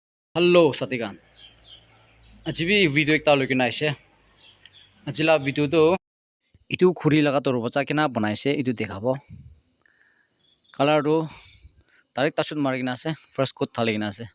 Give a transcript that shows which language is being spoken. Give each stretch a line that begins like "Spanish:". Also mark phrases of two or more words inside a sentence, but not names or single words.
English: Hello Satigan.
Naga Pidgin: Aji bi video ekta loi kina aise. Ajila video to itu khuri laga tor bacha kina banaise itu dekhabo. Color to
English: direct touch
Naga Pidgin: mari kina ase
English: first coat
Naga Pidgin: thali kina ase.